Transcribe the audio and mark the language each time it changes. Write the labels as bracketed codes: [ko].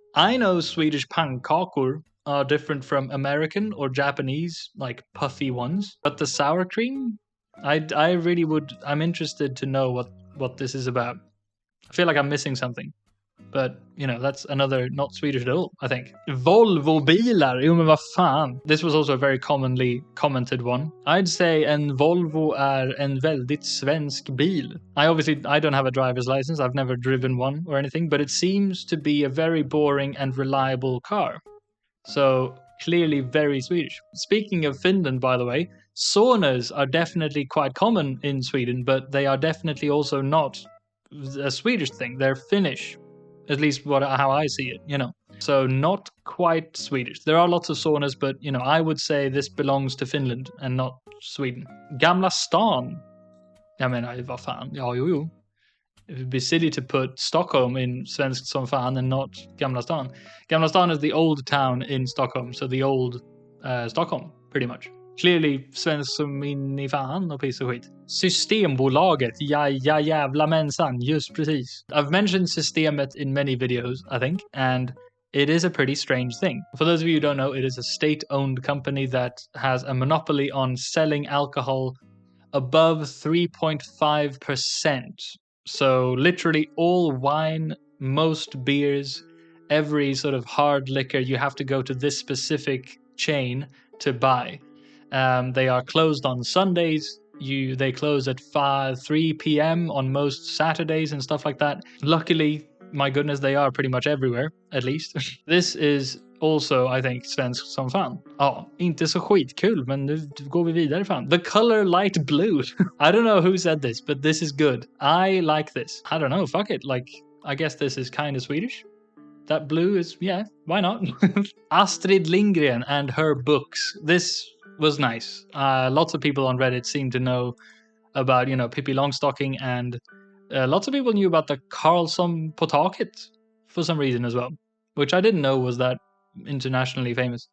[en] I know Swedish pannkakor are different from American or Japanese, like puffy ones. But the sour cream? I'm interested to know what this is about. I feel like I'm missing something. But, you know, that's another not Swedish at all, I think. [sv] Volvo-bilar, jo men vad fan. [en] This was also a very commonly commented one. I'd say [sv] en Volvo är en väldigt svensk bil. [en] I don't have a driver's license, I've never driven one or anything, but it seems to be a very boring and reliable car. So, clearly very Swedish. Speaking of Finland, by the way, saunas are definitely quite common in Sweden, but they are definitely also not a Swedish thing. They're Finnish. At least how I see it, you know. So not quite Swedish. There are lots of saunas, but, you know, I would say this belongs to Finland and not Sweden. [sv] Gamla stan. Jag menar, vad fan. Ja, jo. [en] It would be silly to put Stockholm in [sv] Svenskt som fan [en] and not Gamla stan. Gamla stan is the old town in Stockholm, so the old Stockholm, pretty much. [sv] Clearly Svenskt som in i fan och piss och skit. Systembolaget, ja jävla mensan, just precis. [en] I've mentioned systemet in many videos, I think, and it is a pretty strange thing. For those of you who don't know, it is a state-owned company that has a monopoly on selling alcohol above 3.5%. So literally all wine, most beers, every sort of hard liquor, you have to go to this specific chain to buy. They are closed on Sundays. They close at 3 p.m. on most Saturdays and stuff like that. Luckily, my goodness, they are pretty much everywhere, at least. This is also, I think, [sv] svensk som fan. Ja, inte så skitkul, men nu går vi vidare fan. [en] The color light blue. I don't know who said this, but this is good. I like this. I don't know, fuck it. Like, I guess this is kind of Swedish. That blue is, yeah, why not? Astrid Lindgren and her books. This was nice. Lots of people on Reddit seem to know about, Pippi Longstocking, and lots of people knew about the Karlsson på taket for some reason as well, which I didn't know was that internationally famous.